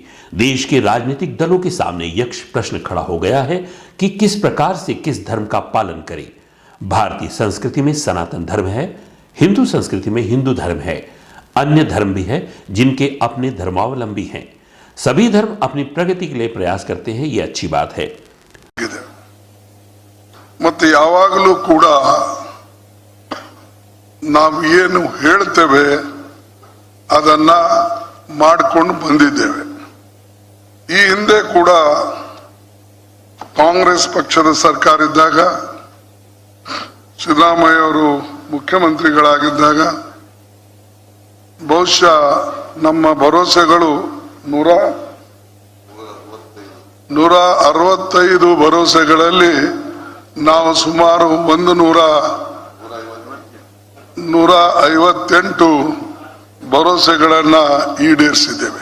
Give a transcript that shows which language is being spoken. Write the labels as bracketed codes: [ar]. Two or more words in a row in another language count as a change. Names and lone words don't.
[hi] देश के राजनीतिक दलों के सामने यक्ष प्रश्न खड़ा हो गया है कि किस प्रकार से किस धर्म का पालन करें। भारतीय संस्कृति में सनातन धर्म है, हिंदू संस्कृति में हिंदू धर्म है, अन्य धर्म भी हैं जिनके अपने धर्मावलंबी हैं। सभी धर्म अपनी प्रगति के लिए प्रयास करते हैं, यह अच्छी बात है। [kn] ಮತ್ತೆ ಯಾವಾಗಲೂ ಕೂಡ ನಾವು ಏನು ಹೇಳ್ತೇವೆ ಅದನ್ನ ಮಾಡಿಕೊಂಡು ಬಂದಿದ್ದೇವೆ। ಈ ಹಿಂದೆ ಕೂಡ ಕಾಂಗ್ರೆಸ್ ಪಕ್ಷದ ಸರ್ಕಾರ ಇದ್ದಾಗ, ಸಿದ್ದರಾಮಯ್ಯ ಅವರು ಮುಖ್ಯಮಂತ್ರಿಗಳಾಗಿದ್ದಾಗ ಬಹುಶಃ ನಮ್ಮ ಭರವಸೆಗಳು 165 ಭರವಸೆಗಳಲ್ಲಿ ನಾವು ಸುಮಾರು 158 ಭರವಸೆಗಳನ್ನ ಈಡೇರಿಸಿದ್ದೇವೆ।